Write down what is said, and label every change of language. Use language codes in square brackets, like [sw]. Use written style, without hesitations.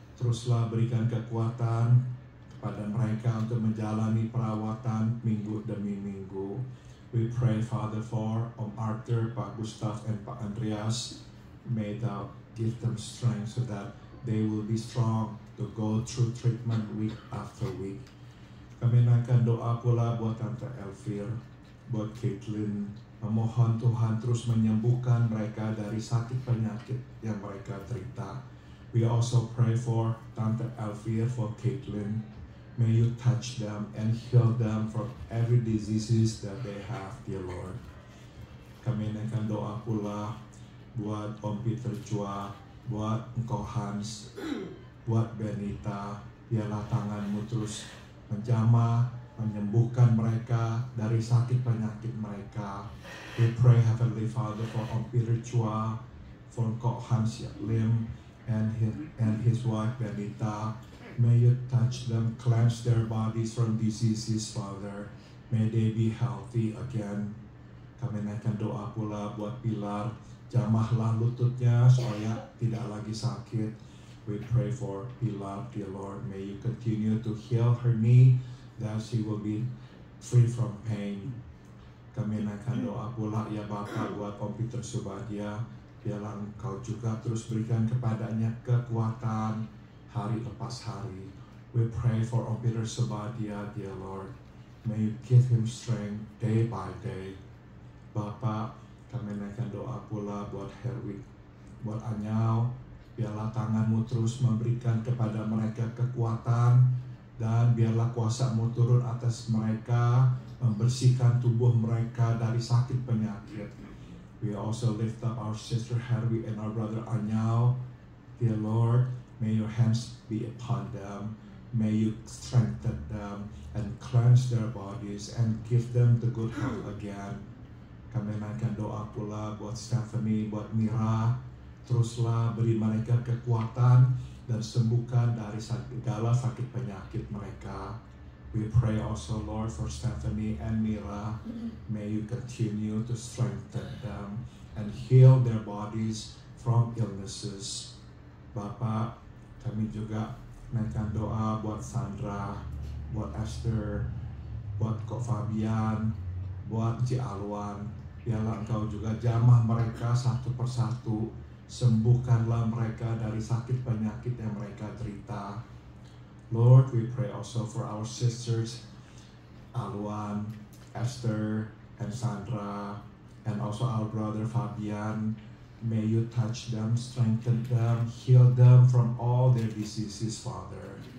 [id] Teruslah berikan kekuatan pada mereka untuk menjalani perawatan minggu demi minggu. [en] We pray, Father, for Om Arthur, Pak Gustaf, and Pak Andreas. May Thou give them strength so that they will be strong to go through treatment week after week. [id] Kami naikkan doa pula buat Tante Elvir, buat Caitlin. Memohon Tuhan terus menyembuhkan mereka dari sakit penyakit yang mereka derita. [en] We also pray for Tante Elvir, for Caitlin. May you touch them and heal them from every diseases that they have, dear Lord. [id] Kami naikkan doa pula buat Om Peter Chua, buat Engkau Hans, buat Benita. Biarlah tangan-Mu terus menjamah, menyembuhkan mereka dari sakit penyakit mereka. [en] We pray, Heavenly Father, for Om Peter Chua, for Kok Han Siak Lim, and his wife Benita. May you touch them, cleanse their bodies from diseases, Father. May they be healthy again. [id] Kami naikkan doa pula buat Pilar, jamahlah lututnya supaya tidak lagi sakit. [en] We pray for Pilar, dear Lord. May you continue to heal her knee, that she will be free from pain. [id] Kami naikkan doa pula ya Bapa buat Om Peter Subadia. Biarlah Engkau juga terus berikan kepadanya kekuatan hari lepas hari. [en] We pray for Om Peter Subadia, dear Lord. May you give him strength day by day. [id] Bapa, kami naikkan doa pula buat Herwig, buat Anyau. Biarlah tangan-Mu terus memberikan kepada mereka kekuatan, dan biarlah kuasa-Mu turun atas mereka, membersihkan tubuh mereka dari sakit penyakit. [en] We also lift up our sister Herwig and our brother Anyau. Dear Lord, may your hands be upon them. May you strengthen them and cleanse their bodies and give them the good health again. [id] Kami naikkan doa pula buat Stephanie, buat Mira. Teruslah beri mereka kekuatan dan sembuhkan dari segala sakit penyakit mereka. [en] We pray also, Lord, for Stephanie and Mira. May you continue to strengthen them and heal their bodies from illnesses. [id] Bapak, kami juga naikkan doa buat Sandra, buat Esther, buat Kok Fabian, buat Ci Alwan. Biarlah Engkau juga jamah mereka satu persatu. Sembuhkanlah mereka dari sakit penyakit yang mereka derita. [en] Lord, we pray also for our sisters, Alwan, Esther, and Sandra, and also our brother Fabian. May you touch them, strengthen them, heal them from all their diseases, Father.